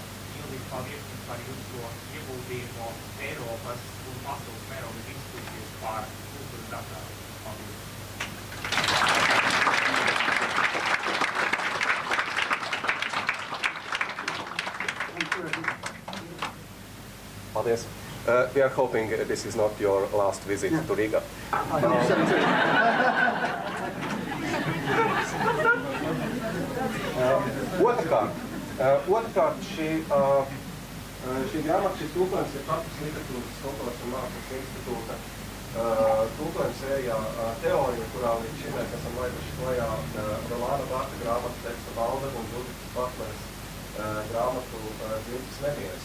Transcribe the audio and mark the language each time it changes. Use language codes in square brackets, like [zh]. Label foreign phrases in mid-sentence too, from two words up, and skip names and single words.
[lv] Milīgi paldies jums par jūsu ieguldījumu Eiropas un pasaules mēroga diskusijas par kultūras datāru. Paldies! Paldies. [en] We are hoping this is not your last visit to Rīgā. [lv] Otrkārt, šī grāmata, šis tulkojums ir Latvijas literatūras kultūras un mākslas institūta tulkojums sērijā teorija, kurā līdz šim mēs esam laiduši klajā Rolāna Bārka grāmatu teksta balda un Džuditas Batlers grāmatu Dzimtas nemieres.